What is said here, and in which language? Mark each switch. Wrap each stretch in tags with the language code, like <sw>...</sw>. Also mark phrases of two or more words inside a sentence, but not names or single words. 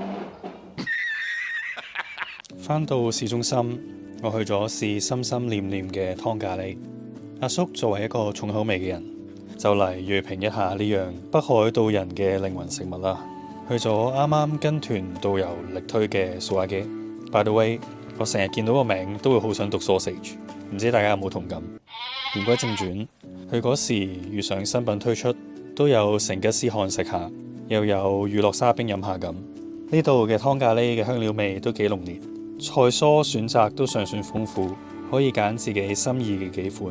<yue>返到市中心，我去咗試心心念念嘅湯咖喱。阿叔作為一個重口味嘅人，就嚟鋭評一下呢樣北海道人嘅靈魂食物啦。去咗啱啱跟團導遊力推嘅素亞基。</yue> <en>By the way，</en> <yue>我成日見到個名都會好想讀 sausage， 唔知大家有冇同感？言歸正傳，去嗰時遇上新品推出，都有成吉思汗食下，又有乳酪沙冰飲下咁。呢度嘅湯咖喱嘅香料味都幾濃烈，菜蔬選擇都尚算豐富，可以揀自己心意嘅幾款。</yue>